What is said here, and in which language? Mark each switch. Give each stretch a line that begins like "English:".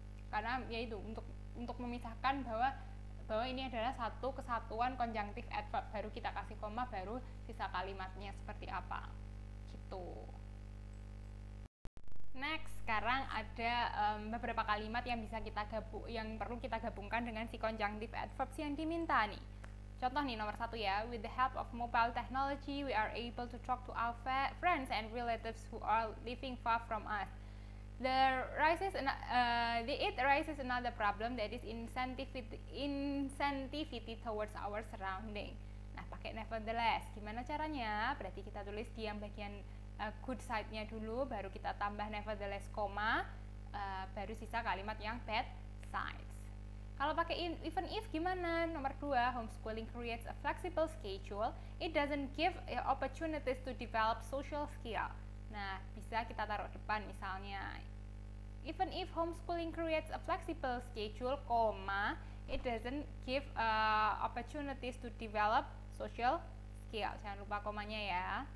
Indonesian: Karena yaitu untuk memisahkan bahwa ini adalah satu kesatuan conjunctive adverb, baru kita kasih koma, baru sisa kalimatnya seperti apa. Gitu. Next, sekarang ada beberapa kalimat yang bisa yang perlu kita gabungkan dengan si conjunctive adverbs yang diminta nih. Contoh nih nomor 1 ya,
English: with the help of mobile technology, we are able to talk to our friends and relatives who are living far from us. It raises another problem, that is insensitivity towards our surrounding.
Indonesian: Nah, pakai nevertheless. Gimana caranya? Berarti kita tulis di yang bagian good side-nya dulu, baru kita tambah nevertheless koma, baru sisa kalimat yang bad sides. Kalau pakai
English: even if
Indonesian: gimana? Nomor 2,
English: homeschooling creates a flexible schedule. It doesn't give opportunities to develop social skill.
Indonesian: Nah, bisa kita taruh depan misalnya.
English: Even if homeschooling creates a flexible schedule, comma, it doesn't give opportunities to develop social skill.
Indonesian: Jangan lupa komanya ya.